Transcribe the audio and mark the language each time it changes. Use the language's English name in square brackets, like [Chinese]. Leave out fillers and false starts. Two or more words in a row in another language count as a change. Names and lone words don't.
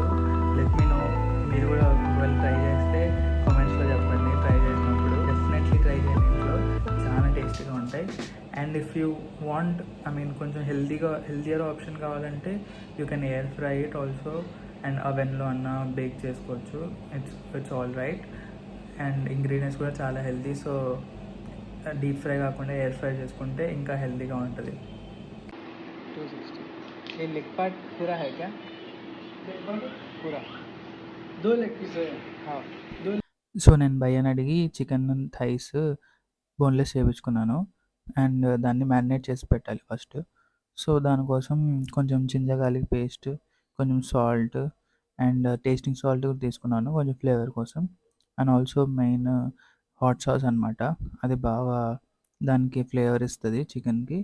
[English] let me know, [Telugu] మీరు కూడా ఒకవేళ ట్రై చేస్తే కామెంట్స్లో చెప్పండి. ట్రై చేసినప్పుడు డెఫినెట్లీ ట్రై చేయండి, ఇంట్లో చాలా టేస్టీగా ఉంటాయి. [English] and if you want, I mean [Telugu] కొంచెం [English] healthier option [Telugu] కావాలంటే [English] you can air fry it also, and [Telugu] అవెన్లో అన్న బేక్ చేసుకోవచ్చు. [English] It's all right. And ingredients [Telugu] కూడా చాలా హెల్దీ. [English] so deep fry [Telugu] కాకుండా [English] air fry [Telugu] చేసుకుంటే ఇంకా హెల్దీగా ఉంటుంది. [Hindi] 260 ये [English] leg part [Hindi] पूरा है क्या? पूरा 2 [English] leg piece [Hindi] है. हाँ 2. [Telugu] సో నేను భయ్యని అడిగి [English] chicken thighs boneless [Telugu] చేయించుకున్నాను. అండ్ దాన్ని మ్యారినేట్ చేసి పెట్టాలి ఫస్ట్. సో దానికోసం కొంచెం [English] ginger paste, [Telugu] కొంచెం [English] salt and tasting salt [Telugu] కూడా తీసుకున్నాను కొంచెం ఫ్లేవర్ కోసం. [English] and also main hot sauce [Telugu] అనమాట, అది బాగా దానికి ఫ్లేవర్ ఇస్తుంది చికెన్కి.